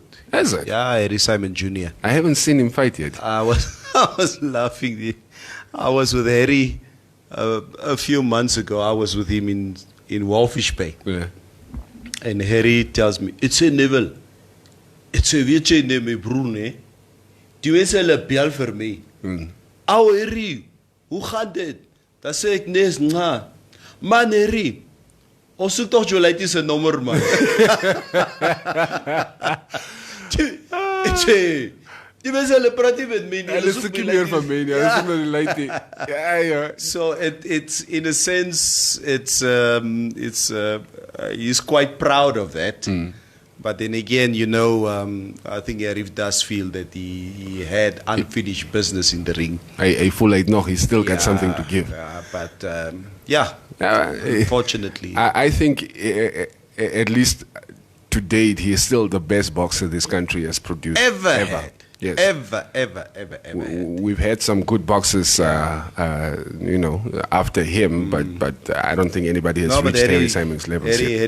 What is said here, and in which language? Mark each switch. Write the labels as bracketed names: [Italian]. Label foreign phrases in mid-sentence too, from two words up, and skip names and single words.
[English] Is it? Yeah, Harry Simon Jr. I haven't seen him fight yet. I was laughing. I was with Harry a few months ago. I was with him in Walfish Bay. Yeah. And Harry tells me, it's a Neville. It's a weetje neem my broer, nee. [Afrikaans] Die mense hulle bel vir my. Ou Harry, hoe gaan dit? Dan sê ek nee, man Harry, ons soek tog Jolite se nommer, man. Die mense hulle praat nie met my nie. Hulle soek nie meer van my nie. Hulle soek na die Jolite. Ja. [English] So it's in a sense he's quite proud of that. But then again, I think Arif does feel that he had unfinished business in the ring. [Afrikaans] I voel hy nog, [English] he's still got something to give. Yeah, but unfortunately. I think at least to date, he is still the best boxer this country has produced. Ever. Yes. Ever. We've had some good boxers, after him, but I don't think anybody has reached Harry Simon's levels yet.